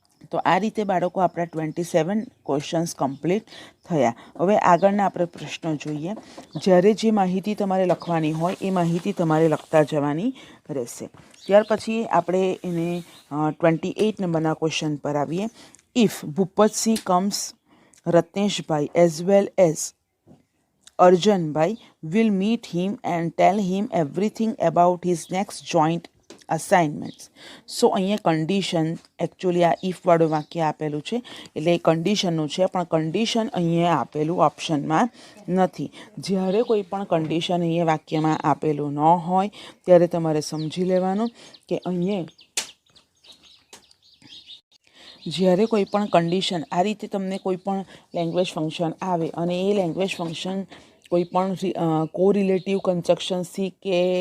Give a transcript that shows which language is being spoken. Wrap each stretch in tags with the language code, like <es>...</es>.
<gu>તો આ રીતે બાળકો આપણા 27 ક્વેશ્ચન્સ કમ્પ્લીટ થયા. હવે આગળના આપણે પ્રશ્નો જોઈએ. જ્યારે જે માહિતી તમારે લખવાની હોય એ માહિતી તમારે લખતા જવાની રહેશે. ત્યાર પછી આપણે એને 28 નંબરના ક્વેશ્ચન પર આવીએ.</gu> <en>If Bhupatsinh comes Ratneshbhai as well as Arjanbhai will meet him and tell him everything about his next joint assignments.</en> <gu>સો અહીંયા કન્ડિશન એકચ્યુઅલી આ ઇફવાળું વાક્ય આપેલું છે એટલે એ કન્ડિશનનું છે, પણ કન્ડિશન અહીંયા આપેલું ઓપ્શનમાં નથી. જ્યારે કોઈ પણ કન્ડિશન અહીંયા વાક્યમાં આપેલું ન હોય ત્યારે તમારે સમજી લેવાનું કે અહીંયા જ્યારે કોઈ પણ કન્ડિશન આ રીતે તમને કોઈ પણ લેંગ્વેજ ફંક્શન આવે અને એ લેંગ્વેજ ફંક્શન કોઈ પણ કોરિલેટિવ કન્જક્શનથી કે</gu>